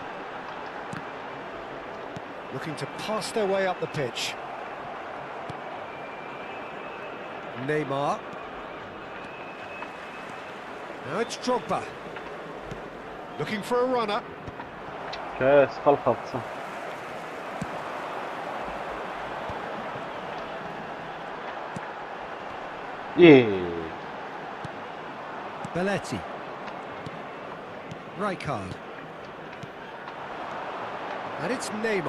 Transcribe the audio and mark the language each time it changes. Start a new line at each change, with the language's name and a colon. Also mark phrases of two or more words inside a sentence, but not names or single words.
English: Looking to pass their way up the pitch. Neymar. Now it's Drogba. Looking for a runner.
Armenian: Չէ, սխալ խաղացա։
English: Belletti. Rijkaard. And it's Neymar.